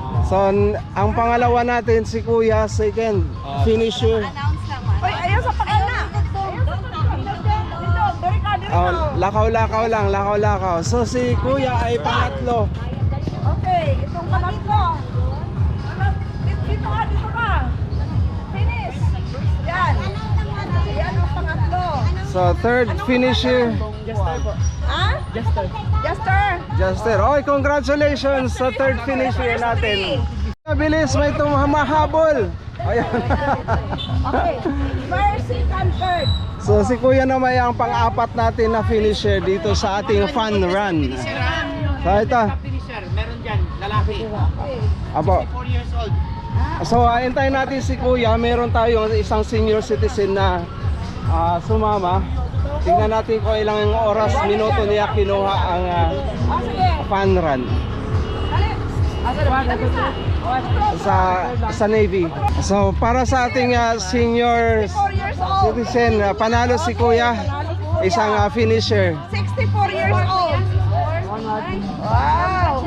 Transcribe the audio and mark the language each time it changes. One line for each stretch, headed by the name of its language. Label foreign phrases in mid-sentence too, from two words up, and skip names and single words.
Filipino: ang pangalawa natin si Kuya,
English: second finisher.
Cebuano: Uy, ayaw sa pagana. Ayaw sa pagana. Dito, diri ka, diri Oh, ka. lakaw-lakaw lang, lakaw-lakaw.
Filipino: So si Kuya ay pangatlo. Okay, itong pangatlo. Dito ka, dito ka. Finish. Yan. Yan ang pangatlo.
English: So third finisher, Ha? Jester. Juster.
Filipino: Oy, congratulations sa third finisher natin. Mabilis, may tumahabol. Ayan.
English: Okay. First, second, third.
Filipino: So si Kuya naman ang pang-apat natin na finisher dito sa ating
English: fun run.
Filipino: So ito. Finisher, meron dyan, lalaki. Apo.
English: 4 years old.
Filipino: So hintayin natin si Kuya. Meron tayong isang senior citizen na sumama. Tingnan natin kung ilang oras, minuto niya kinuha ang Oh, sige.
English: fun run
Cebuano: Dali.
Filipino: sa Navy. So para sa ating senior
English: 4 years old.
Filipino: citizen, panalo si Kuya. Isang finisher.
English: 64 years old. Wow.